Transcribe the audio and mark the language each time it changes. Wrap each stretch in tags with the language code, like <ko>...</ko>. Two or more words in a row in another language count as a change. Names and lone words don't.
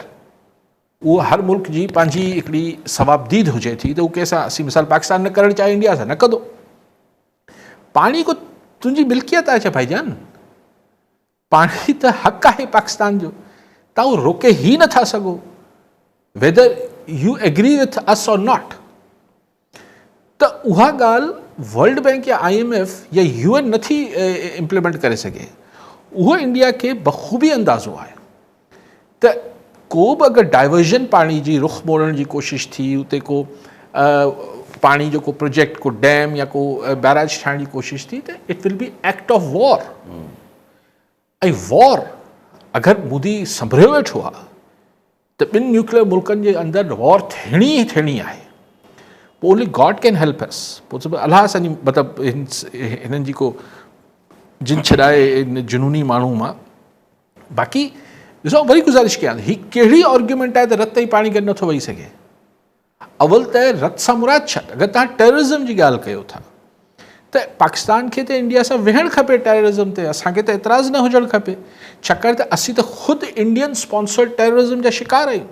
<sd>उहो हर मुल्क जी पंहिंजी हिकिड़ी सवाबदीद हुजे थी त उहो कंहिंसां, असीं मिसाल पाकिस्तान न करणु चाहे इंडिया सां न कंदो। पाणी को तुंहिंजी मिल्कियत आहे छा भाईजान? पाणी त हक़ आहे पाकिस्तान जो, तव्हां उहो रोके ई नथा सघो,</sd> <en>whether you agree with us or not.</en> <sd>त उहा ॻाल्हि वर्ल्ड बैंक या IMF या UN नथी इम्प्लीमेंट करे सघे। उहो इंडिया खे बख़ूबी अंदाज़ो आहे त को बि अगरि डाइवर्जन पाणी जी रुख मोड़ण जी कोशिशि थी, उते को पाणी जो को प्रोजेक्ट, को डैम या को बैराज ठाहिण जी कोशिशि थी, त</sd> <en>it will be act of war.</en> <sd>ऐं वॉर अगरि मोदी संभरियो वेठो आहे त ॿिनि न्यूक्लियर मुल्कनि जे अंदरि वॉर थियणी ई थियणी आहे।</sd> <en>पोइ only God can help us,</en> <sd>पोइ सभु अलाह असांजी मतिलबु हिननि जी को जिन छॾाए इन जुनूनी माण्हू मां। बाक़ी ॾिसो वरी गुज़ारिश कयां, ही कहिड़ी आर्ग्यूमेंट आहे त रत ऐं पाणी गॾु नथो वेही सघे। अवल त रत सां मुराद छा, अगरि तव्हां टेररिज़म जी ॻाल्हि कयो था त पाकिस्तान खे त इंडिया सां विहणु खपे टेररिज़म ते, असांखे त एतिराज़ न हुजणु खपे, छाकाणि त असीं त ख़ुदि</sd> <en>Indian sponsored terrorism</en> <sd>जा शिकार आहियूं।</sd>